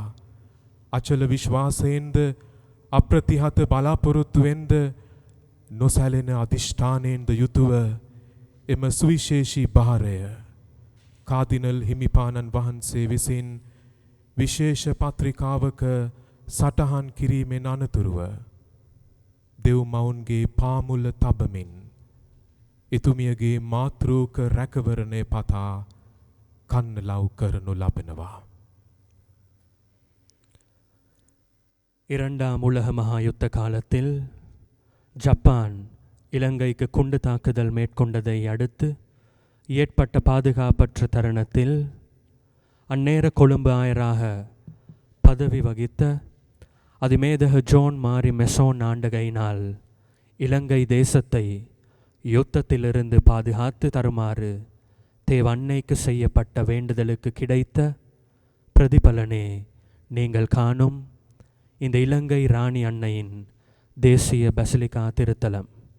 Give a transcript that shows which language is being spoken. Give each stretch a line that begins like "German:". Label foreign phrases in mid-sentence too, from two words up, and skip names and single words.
Sinhala: අචල විශ්වාසයෙන්ද අප්‍රතිහත බලාපොරොත්තුවෙන්ද නොසැලෙන අධිෂ්ඨානයෙන්ද යුතුව එම සුවිශේෂී බහරය කාදිනල් හිමිපාණන් වහන්සේ විසින් විශේෂ පත්‍රිකාවක සටහන් කිරීමෙන් අනතුරුව දෙව් මවුන්ගේ පාමුල තබමින් එතුමියගේ මාතෘක රැකවරණය පතා කන්නලව් කරනු ලබනවා.
Tamil: இரண்டாம் உலக மகா யுத்த காலத்தில் ஜப்பான் இலங்கைக்கு குண்டு தாக்குதல் மேற்கொண்டதை அடுத்து ஏற்பட்ட பாதுகாப்பற்ற தருணத்தில் அந்நேர கொழும்பு ஆயராக பதவி வகித்த அதிமேதக ஜோன் மாரி மெசோன் ஆண்டகையினால் இலங்கை தேசத்தை யுத்தத்திலிருந்து பாதுகாத்து தருமாறு தேவ அன்னைக்கு செய்யப்பட்ட வேண்டுதலுக்கு கிடைத்த பிரதிபலனே நீங்கள் காணும் இந்த இலங்கை ராணி அன்னையின் தேசிய பசிலிகா திருத்தலம்.